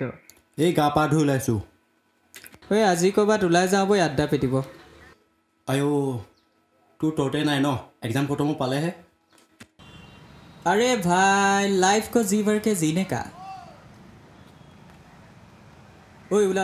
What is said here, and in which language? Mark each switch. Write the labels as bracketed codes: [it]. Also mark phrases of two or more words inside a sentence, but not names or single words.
[as] এই গা পা ধুই ওলাইছোঁ। আজি ক'ৰবাত ওলাই যাওঁ বৈ আড্ডা পিটিব। আইঅ' তোৰ তহঁতে নাই ন? এক্সাম খতমো পালেহে। [hi] अरे भाई लाइफ को जी भर के जीने का। ओए उला